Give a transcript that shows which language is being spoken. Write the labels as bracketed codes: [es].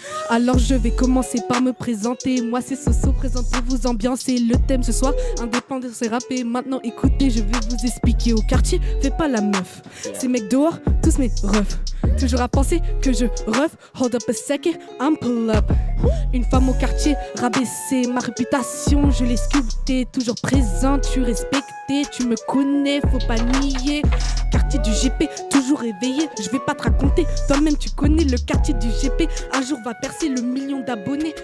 [fr] Alors je vais commencer par me présenter. Moi c'est Soso, présentez-vous, ambiancez. Le thème ce soir, indépendant c'est rappé. Maintenant écoutez, je vais vous expliquer. Au quartier, fais pas la meuf. Ces mecs dehors, tous mes refs. Toujours à penser que je ref. [en] Hold up a second, I'm pull up. [fr] Une femme au quartier, rabaisser ma réputation. Je l'ai sculptée, toujours présente. Tu respecté, tu me connais, faut pas nier. Quartier du GP, toujours éveillé. Je vais pas te raconter, toi-même tu connais le quartier du GP. Un jour va percer le million d'abonnés.